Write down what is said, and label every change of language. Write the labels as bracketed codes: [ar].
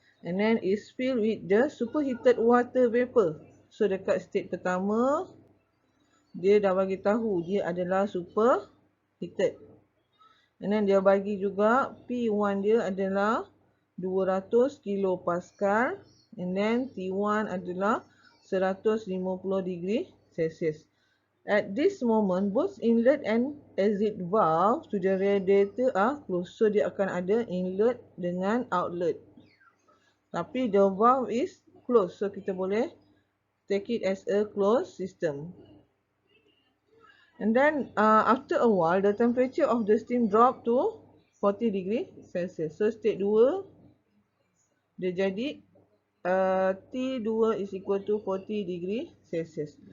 [en] And then is filled with the superheated water vapor. [ms] So dekat state pertama, dia dah bagi tahu dia adalah superheated. And then dia bagi juga P1 dia adalah 200 kilopascal. And then T1 adalah 150 degree Celsius. [en] At this moment, both inlet and exit valve to the radiator are closed. [ms] So dia akan ada inlet dengan outlet. [en] Tapi the valve is closed. So [ms] kita boleh [en] take it as a closed system. And then after a while, the temperature of the steam drop to 40 degree Celsius. So state 2 [ms] dia jadi [en] T2 is equal to 40 degree Celsius.